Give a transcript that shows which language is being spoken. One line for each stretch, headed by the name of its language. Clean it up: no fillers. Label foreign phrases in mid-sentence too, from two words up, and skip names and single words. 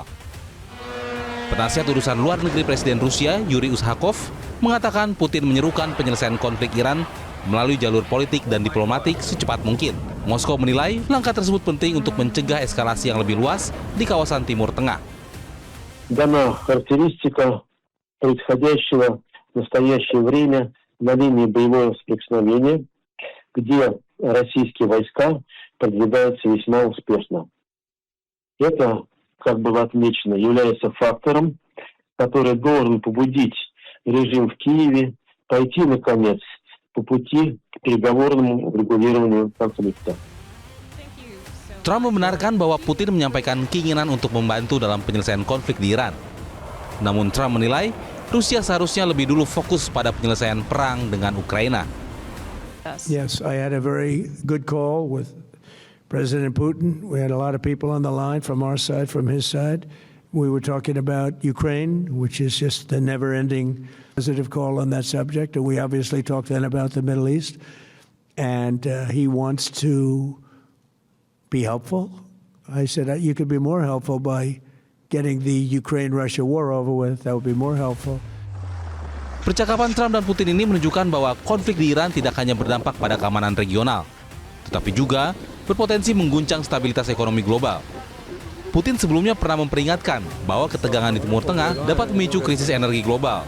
Indonesian: Penasihat urusan luar negeri Presiden Rusia Yuri Ushakov mengatakan Putin menyerukan penyelesaian konflik Iran melalui jalur politik dan diplomatik secepat mungkin. Moskow menilai langkah tersebut penting untuk mencegah eskalasi yang lebih luas di kawasan Timur Tengah.
Russian: Дана характеристика происходящего в настоящее время на линии боевого соприкосновения, где российские войска продвигаются весьма успешно. Это, как было отмечено, является фактором, который должен побудить режим в Киеве пойти, наконец, по пути к переговорному урегулированию конфликта.
Indonesian: Trump membenarkan bahwa Putin menyampaikan keinginan untuk membantu dalam penyelesaian konflik di Iran. Namun Trump menilai Rusia seharusnya lebih dulu fokus pada penyelesaian perang dengan Ukraina.
English: Yes, I had a very good call with President Putin. We had a lot of people on the line from our side, from his side. We were talking about Ukraine, which is just the never-ending positive call on that subject. And we obviously talked then about the Middle East. And he wants to be helpful. I said, you could be more helpful by getting the Ukraine-Russia war over with. That would be more helpful.
Indonesian: Percakapan Trump dan Putin ini menunjukkan bahwa konflik di Iran tidak hanya berdampak pada keamanan regional, tetapi juga berpotensi mengguncang stabilitas ekonomi global. Putin sebelumnya pernah memperingatkan bahwa ketegangan di Timur Tengah dapat memicu krisis energi global.